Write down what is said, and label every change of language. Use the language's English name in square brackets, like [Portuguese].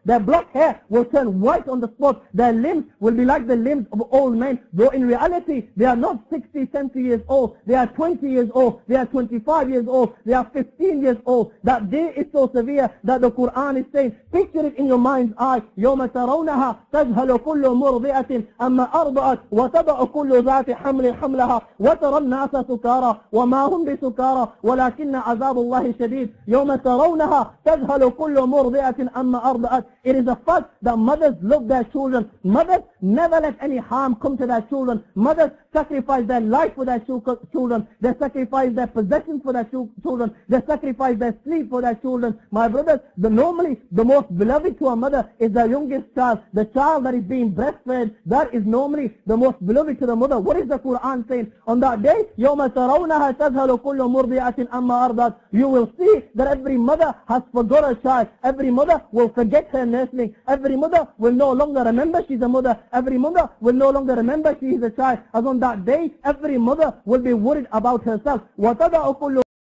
[English] Their black hair will turn white on the spot. Their limbs will be like the limbs of old men, though in reality they are not 60, 70 years old. They are 20 years old. They are 25 years old. They are 15 years old. That day is so severe that the Qur'an is saying, picture it in your mind's eye. [Arabic] يوم ترونها تذهل كل مرضعة أما أرضعت وتضع كل ذات حمل حملها وترى الناس سكارى وما هم بسكارى ولكن عذاب الله شديد. يوم ترونها تذهل كل مرضعة أما أرضعت. [English] It is a fact that mothers love their children. Mothers never let any harm come to their children. Mothers sacrifice their life for their children. They sacrifice their possessions for their children. They sacrifice their sleep for their children. My brothers, normally the most beloved to a mother is the youngest child. The child that is being breastfed, that is normally the most beloved to the mother. What is the Quran saying? On that day, [Arabic] يَوْمَ تَرَوْنَهَا تَذْهَلُ كُلُّ مُرْضِعَةٍ أَمَّا أَرْضَعَتْ. [English] You will see that every mother has forgot a child. Every mother will forget her nursling. Every mother will no longer remember she's a mother. Every mother will no longer remember she is a child. As on that day, every mother will be worried about herself. [Arabic] وَتَضَعُ كُلُّ